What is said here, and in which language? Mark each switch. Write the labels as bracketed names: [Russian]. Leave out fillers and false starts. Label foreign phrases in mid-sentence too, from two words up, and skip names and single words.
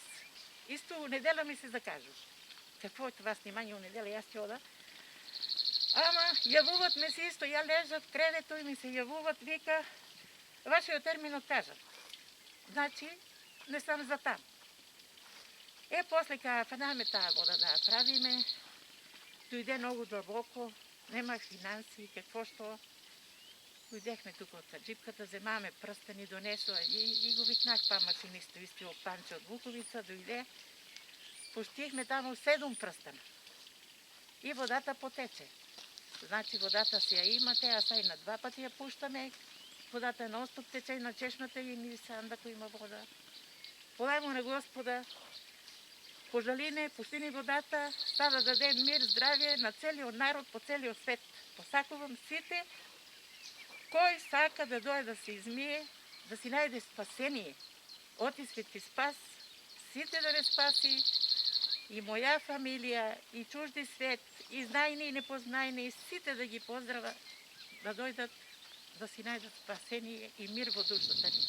[Macedonian] Исто у недела ми се закажу. Какво е това снимање у недела, јас ќе ода. Ама јавуват ме се исто, ја лежат в кредето и ми се јавуват, вика, вашиот термин откажат. Значи, не сам за там. Е, после ка фанаме таа вода да ја правиме, дойде много длабоко, немах финанси, какво што. [Bulgarian] Дойдехме тук от саджипката, вземаме пръстени, донесла и го викнах па машинисто, исти Панче от Вуковица, дойде. Пустихме там 7 пръстена. И водата потече. Значи водата си я имате, а сега и на 2 пъти я пущаме. Водата е нон-стоп тече и на чешмата и ни сам ако има вода. [Macedonian] Подай му на Господа, пожали не, пусти ни водата, да даде мир, здравие на целиот народ по целиот свет. Посакувам сите, кой сака да дойде да се измие, да си најде спасение. Оти Свети Спас, сите да не спаси, и моја фамилија, и чужди свет, и знајни и непознајни, сите да ги поздрава, да дојдат, да си најдат спасение и мир во душата ни.